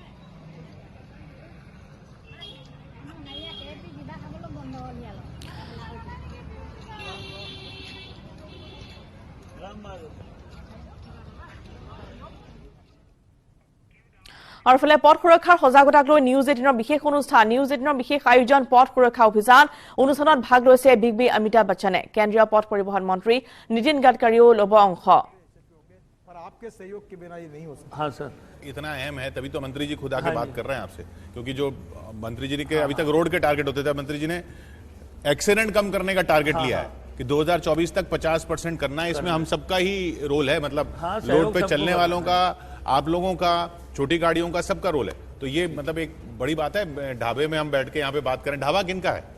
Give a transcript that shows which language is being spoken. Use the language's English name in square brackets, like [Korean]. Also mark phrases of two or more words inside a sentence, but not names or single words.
[Assamese] আৰু ফলে পথ সুৰক্ষাৰ সজাগতাক লৈ নিউজ 18ৰ বিশেষ অনুষ্ঠান নিউজ 18ৰ বিশেষ আয়োজন পথ সুৰক্ষা অভিযান অনুষ্ঠানত ভাগ লৈছে বিগ বি অমিতাভ বচ্চনে কেন্দ্ৰীয় পথ পৰিবহন মন্ত্ৰী নীতিন গডকাৰীও ল'ব অংশ [Hindi] पर आपके सहयोग के बिना ये नहीं हो सकता। हाँ सर इतना अहम है तभी तो मंत्री जी खुद आके बात कर रहे हैं आपसे क्योंकि जो मंत्री जी के अभी तक रोड के टारगेट होते थे मंत्री जी ने एक्सीडेंट कम करने का टारगेट लिया है कि 2024 तक 50% करना है इसमें हम सबका ही रोल है मतलब रोड पे चलने वालों का आप लोगों का छोटी गाड़ियों का सबका रोल है तो ये मतलब एक बड़ी बात है ढाबे में हम बैठ के यहाँ पे बात करें ढाबा किनका है